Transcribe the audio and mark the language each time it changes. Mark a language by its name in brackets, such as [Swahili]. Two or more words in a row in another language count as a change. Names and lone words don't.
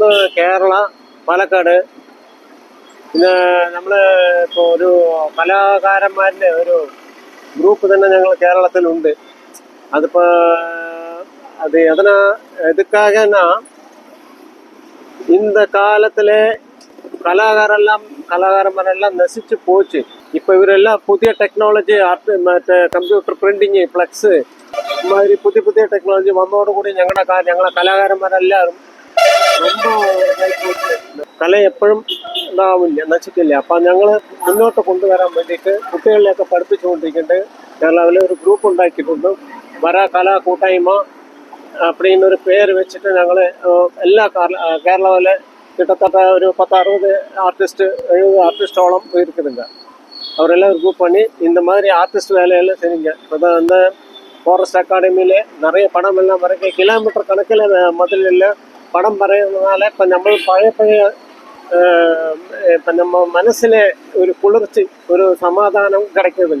[Malayalam] കേരള പാലക്കാട് പിന്നെ നമ്മൾ ഇപ്പോൾ ഒരു കലാകാരന്മാരുടെ ഒരു ഗ്രൂപ്പ് തന്നെ ഞങ്ങൾ കേരളത്തിലുണ്ട്. [Tamil] അതിപ്പോൾ அது எதனா எதுக்காகனா இந்த காலத்தில் கலாகாரமெல்லாம் நசிச்சு போச்சு. இப்போ இவரெல்லாம் புதிய டெக்னாலஜி மற்ற கம்ப்யூட்டர் பிரிண்டிങ് ഫ്ലക്സ് மாதிரி புதிய டெக்னாலஜி வந்தோடு [Malayalam] കൂടി ഞങ്ങളെ കലാകാരന്മാരെല്ലാവരും ரொம்ப ഇതായി പോയിട്ട് കല എപ്പോഴും ഇതാവില്ല, നശിക്കില്ല. അപ്പം ഞങ്ങൾ മുന്നോട്ട് കൊണ്ടുവരാൻ വേണ്ടിയിട്ട് കുട്ടികളിലെയൊക്കെ പഠിപ്പിച്ചുകൊണ്ടിരിക്കുന്നുണ്ട്. കേരളത്തിൽ ഒരു ഗ്രൂപ്പ് ഉണ്ടാക്കിയിട്ടുണ്ട്, വര കലാ കൂട്ടായ്മ [Tamil] அப்படின்னு ஒரு பேர் வச்சுட்டு [Malayalam] ഞങ്ങൾ എല്ലാ കേരളത്തിലെ [Tamil] கிட்டத்தட்ட ஒரு 10-60 ஆர்டிஸ்ட் 70 ஆர்டிஸ்டோളം இருக்குதுங்க. அவரெல்லாம் குரூப் பண்ணி இந்த மாதிரி ஆர்டிஸ்ட் வேலையெல்லாம் செய்யுங்க. இப்போ தான் அந்த ஃபாரஸ்ட் அகாடமியில் நிறைய படம் எல்லாம் வரைக்கும் கிலோமீட்டர் கணக்கில் முதல்ல படம் வரைகிறதுனால இப்போ நம்ம பழைய இப்போ நம்ம மனசில் ஒரு குளிர்ச்சி, ஒரு சமாதானம் கிடைக்குதுங்க.